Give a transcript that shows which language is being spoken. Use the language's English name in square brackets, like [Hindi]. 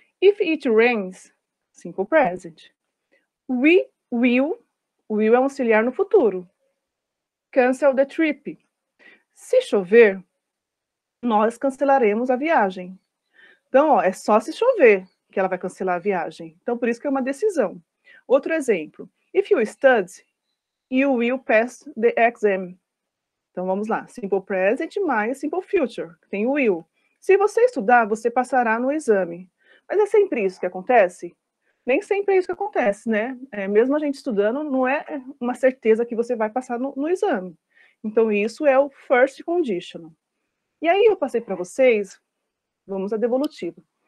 [English] If it rains, simple present. We will [Portuguese] é um auxiliar no futuro. [English] Cancel the trip. [Portuguese] Se chover, nós cancelaremos a viagem. Então, ó, é só se chover que ela vai cancelar a viagem. Então, por isso que é uma decisão. Outro exemplo. [English] If you study, you will pass the exam. [Portuguese] Então, vamos lá. Simple present mais simple future. Tem o will. Se você estudar, você passará no exame. Mas é sempre isso que acontece? Nem sempre é isso que acontece, né? Mesmo a gente estudando, não é uma certeza que você vai passar no exame. Então, isso é o first conditional. E aí, eu passei para vocês, vamos à devolutiva.